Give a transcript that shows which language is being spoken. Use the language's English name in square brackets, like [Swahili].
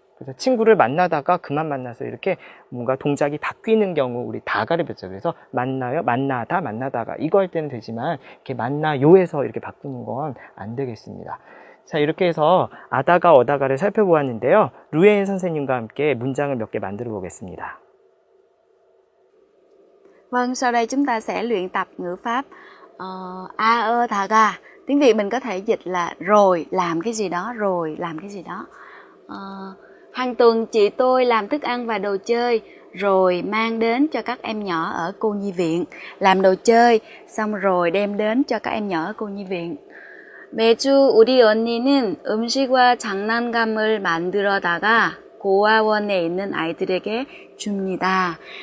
[Korean] 그래서 친구를 만나다가 그만 만나서 이렇게 뭔가 동작이 바뀌는 경우 우리 다가를 배웠죠. 그래서 만나요, 만나다, 만나다가 이거 할 때는 되지만 이렇게 만나요에서 이렇게 바꾸는 건 안 되겠습니다. 자, 이렇게 해서 아다가 어다가를 살펴보았는데요. 루에인 선생님과 함께 문장을 몇 개 만들어 보겠습니다. [Vietnamese] Vâng, sau đây chúng ta sẽ luyện tập ngữ pháp a ơ thà ga. Tiếng Việt mình có thể dịch là rồi làm cái gì đó, rồi làm cái gì đó. Hàng tuần chị tôi làm thức ăn và đồ chơi rồi mang đến cho các em nhỏ ở cô nhi viện. Làm đồ chơi xong rồi đem đến cho các em nhỏ ở cô nhi viện. [Korean] 매주 우리 언니는 음식과 장난감을 만들어다가 고아원에 있는 아이들에게 줍니다.